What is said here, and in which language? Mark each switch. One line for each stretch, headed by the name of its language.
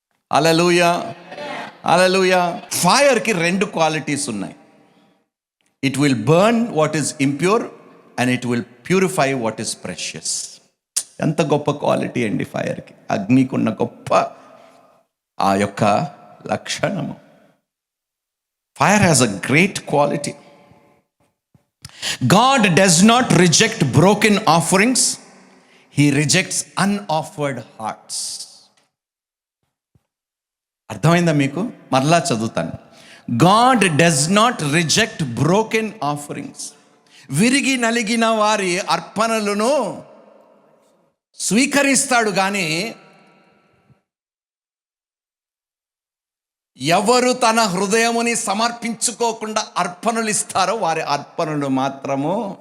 Telugu: హల్లెలూయా, హల్లెలూయా. ఫైర్కి 2 qualities ఉన్నాయి.
English: It will burn what is impure and it will purify what is precious.
Telugu: ఎంత గొప్ప quality అండి ఫైర్కి, అగ్నికి ఉన్న గొప్ప ఆ యొక్క లక్షణము.
English: Fire has a great quality. God does not reject broken offerings, he rejects unoffered hearts.
Telugu: అర్థమైందా మీకు? మరలా చదువుతాను.
English: God does not reject broken offerings.
Telugu: విరిగి నలిగిన వారి అర్పణలను స్వీకరిస్తాడు, కానీ ఎవరు తన హృదయముని సమర్పించుకోకుండా అర్పణలు ఇస్తారో వారి అర్పణలు మాత్రము.